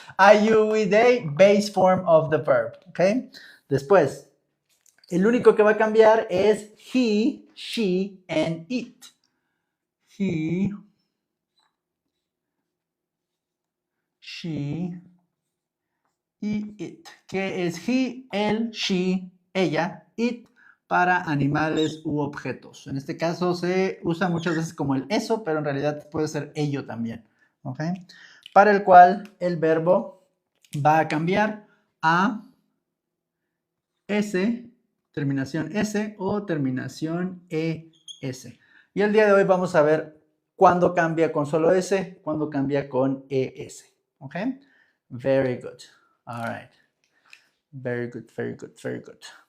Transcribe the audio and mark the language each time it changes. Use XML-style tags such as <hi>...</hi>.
<en>Are you with a base form of the verb? Ok.</en> <es>Después, el único que va a cambiar es he, she, and it. He, she y it. ¿Qué es he, él, she, ella? It para animales u objetos. En este caso se usa muchas veces como el eso, pero en realidad puede ser ello también. ¿Ok? Para el cual el verbo va a cambiar a S, terminación S o terminación ES. Y el día de hoy vamos a ver cuándo cambia con solo S, cuándo cambia con ES.</es> <en>¿Ok? Very good. All right. Very good, very good, very good.</en>